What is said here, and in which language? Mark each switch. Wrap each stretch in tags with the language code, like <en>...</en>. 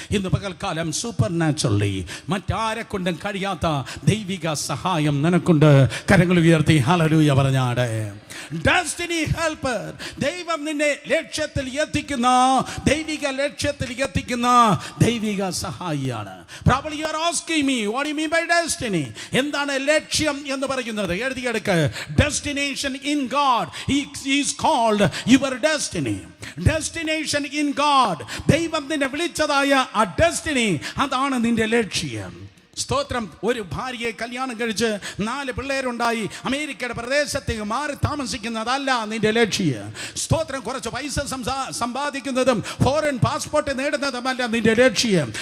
<ml>ഇന്ന് പകൽക്കാലം super naturally മറ്റാരെ കൊണ്ടും കഴിയാത്ത ദൈവിക സഹായം നിനക്കുണ്ട്. കരങ്ങൾ ഉയർത്തി ഹല്ലേലൂയ പറഞ്ഞാടെ. ഡെസ്റ്റിനി ഹെൽപ്പർ, ദൈവം നിന്നെ ലക്ഷ്യത്തിൽ എത്തിക്കുന്ന, ദൈവിക ലക്ഷ്യത്തിൽ എത്തിക്കുന്ന ദൈവിക സഹായിയാണ്.</ml> <en>Probably you are asking me, what do you mean by destiny?</en> <ml>എന്താണ് ലക്ഷ്യം എന്ന് പറയുന്നത്? എഴുതിയെടുക്ക്.</ml> <en>Destination in God is called your destiny. Destination in God,</en> <ml>ദൈവം നിന്നെ വിളിച്ചതായ ആ ഡെസ്റ്റിനി, അതാണ് നിന്റെ ലക്ഷ്യം. സ്തോത്രം. ഒരു ഭാര്യയെ കല്യാണം കഴിച്ച് 4 പിള്ളേരുണ്ടായി അമേരിക്കയുടെ പ്രദേശത്തേക്ക് മാറി താമസിക്കുന്നതല്ല നിന്റെ ലക്ഷ്യം. സ്തോത്രം. കുറച്ച് പൈസ സമ്പാദിക്കുന്നതും ഫോറിൻ പാസ്പോർട്ട് നേടുന്നതുമല്ല നിന്റെ ലക്ഷ്യം.</ml>